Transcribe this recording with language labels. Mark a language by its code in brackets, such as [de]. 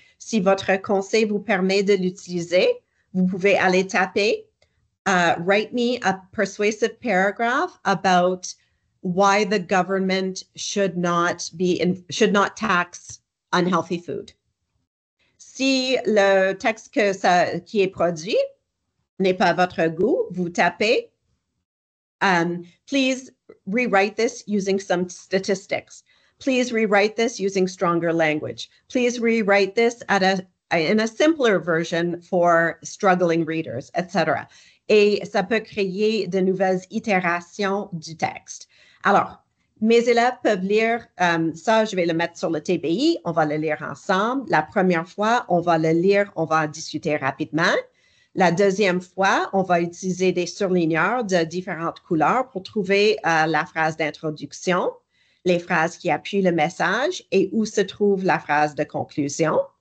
[fr] Si votre conseil vous permet de l'utiliser, vous pouvez aller taper [en] write me a persuasive paragraph about why the government should not tax unhealthy food. [fr] Si le texte qui est produit n'est pas à votre goût, vous tapez [en] please rewrite this using some statistics. Please rewrite this using stronger language. Please rewrite this in a simpler version for struggling readers, etc. [fr] Et ça peut créer de nouvelles itérations du texte. Alors, mes élèves peuvent lire ça, je vais le mettre sur le TBI, on va le lire ensemble. La première fois, on va le lire, on va en discuter rapidement. La deuxième fois, on va utiliser des surligneurs de différentes couleurs pour trouver la phrase d'introduction, les phrases qui appuient le message et où se trouve la phrase de conclusion.